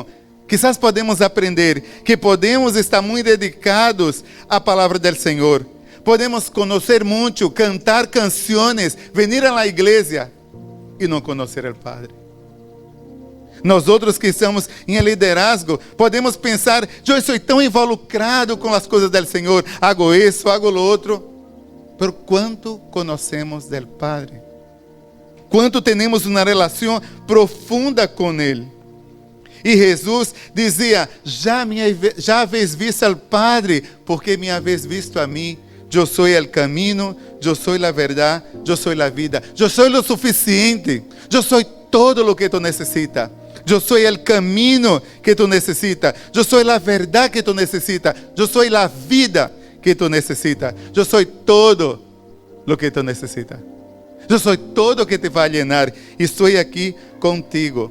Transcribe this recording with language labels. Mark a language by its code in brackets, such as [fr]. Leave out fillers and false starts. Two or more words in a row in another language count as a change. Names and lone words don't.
[pt] Quizás podemos aprender que podemos estar muito dedicados à palavra do Senhor. Podemos conhecer muito, cantar canções, vir à igreja e não conhecer o Padre. Nós outros que estamos em liderazgo, podemos pensar: eu estou tão involucrado com as coisas do Senhor, hago isso, [es] hago lo outro. [pt] Por quanto conhecemos do Padre? Quanto temos uma relação profunda com Ele? E Jesus dizia: [es] já habéis visto al Padre, porque me habéis visto [pt] a mim. Eu sou o caminho, eu sou a verdade, eu sou a vida. Eu sou o suficiente, eu sou [es] todo lo que tú necesitas. Yo soy el camino que tú necesitas. Yo soy la verdad que tú necesitas. Yo soy la vida que tú necesitas. Yo soy todo lo que tú necesitas. Yo soy todo que te va a llenar. Y estoy aquí contigo.